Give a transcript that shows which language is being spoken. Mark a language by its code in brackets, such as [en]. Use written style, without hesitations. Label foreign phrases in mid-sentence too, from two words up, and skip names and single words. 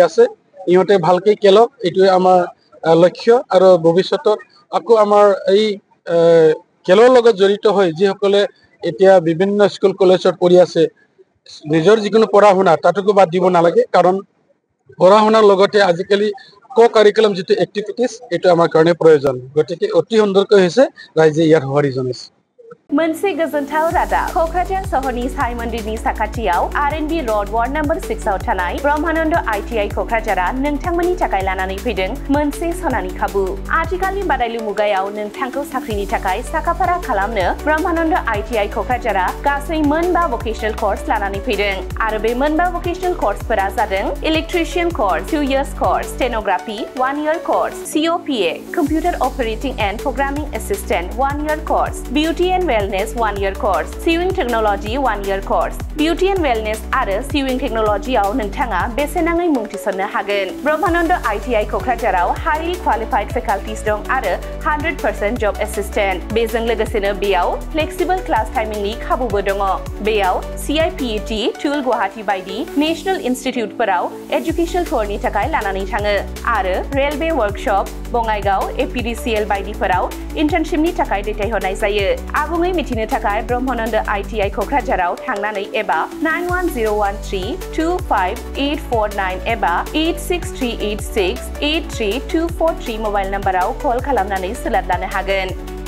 [as] আছে ইহঁতে ভালকৈ খেলক এইটোৱে আমাৰ লক্ষ্য আৰু ভৱিষ্যতত আকৌ আমাৰ এই খেলৰ লগত জড়িত হৈ যিসকলে এতিয়া বিভিন্ন স্কুল কলেজত পঢ়ি আছে নিজৰ যিকোনো পঢ়া শুনা তাতকো বাদ দিব নালাগে কাৰণ পঢ়া শুনাৰ লগতে আজিকালি কাৰিকুলাম যেটো এক্টিভিটিজ এইটো আমাৰ কাৰণে প্ৰয়োজন গতিকে অতি সুন্দৰকৈ হৈছে ৰাইজে ইয়াৰ হোৱাৰি জনাইছে [brx] मोनसे गोजोनथाव रादाब क'क्राझार सहरनि साई मन्दिरनि साखाथियाव R&B [en] road ward number [brx] 6 आव थानाय ब्रह्मानन्द ITI क'क्राझारा नोंथांमोननि थाखाय लानानै फैदों मोनसे सनानि खाबु आथिखालनि बादायलु मुगायाव नोंथांखौ साख्रिनि थाखाय साखाफारा खालामनो ब्रह्मानन्द ITI क'क्राझारा गासै मोनबा [en] vocational course [brx] लानानै फैदों आरो बे मोनबा [en] vocational course [brx] जादों [en] electrician course 2 years course stenography 1 year course COPA computer operating and programming assistant 1 year course beauty and Wellness 1 year course, Sewing Technology 1 year course, Beauty and Wellness [brx] आरो [en] Sewing Technology [brx] आव नोंथाङा बेसेनाङै मुं थिसननो हागोन। ब्रह्मानन्द ITI क'क्राझाराव [en] highly qualified faculties [brx] दं आरो [en] 100% job assistant। [brx] बेजों लोगोसेनो बेयाव [en] flexible class timing [brx] नि खाबुबो दङ। बेयाव CIPET, TUL गुवाहाटी बायदि [en] national institute educational tour [brx] थाखाय लानानै थाङो आरो [en] railway workshop [brx] बङाइगाव APDCL बायदिफोराव इन्टार्नशिपनि थाखाय दैथायहरनाय जायो। आबुङै मिथिनो थाखाय ब्रह्मानन्द ITI क'क्राझाराव थांनानै एबा 9101325849 एबा 86386832443 [en] mobile number [brx] कल खालामनानै सोलाद लानो हागोन।